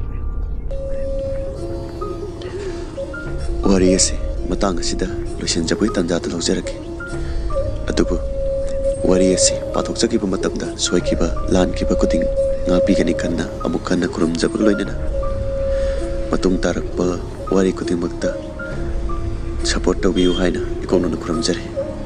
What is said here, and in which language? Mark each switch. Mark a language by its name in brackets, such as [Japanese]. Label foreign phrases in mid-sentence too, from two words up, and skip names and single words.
[Manipuri] wari ase matang asida loisan jabai tanja ta lojarake adubu wari ase pathok jakiba matamda soikiba lankiba kuding ngapi gani kanna amuk kanna kurum jabak loinana matung tarakpa wari kuding makta [English] support to view [Manipuri] haina ikonona kurum jare